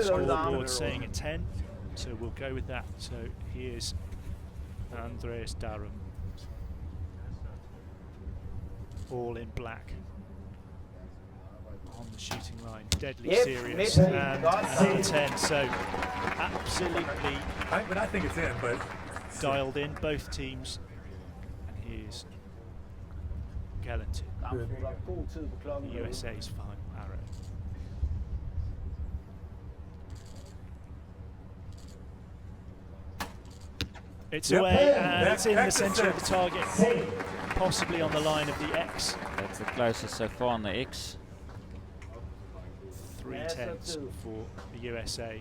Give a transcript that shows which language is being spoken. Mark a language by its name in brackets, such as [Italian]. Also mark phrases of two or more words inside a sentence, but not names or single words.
[English] Scoreboard saying a 10, so we'll go with that. So here's Andreas Darum, all in black. on the shooting line. Deadly Yep, serious. mid. And Got another it. 10. So absolutely I think it's in, but dialed in, both teams. And here's Galantin, [Danish] God tid på klokken. [English] USA's final arrow. It's away and it's in the centre of the target, possibly on the line of the X. That's the closest so far on the X. 3 10s for the USA.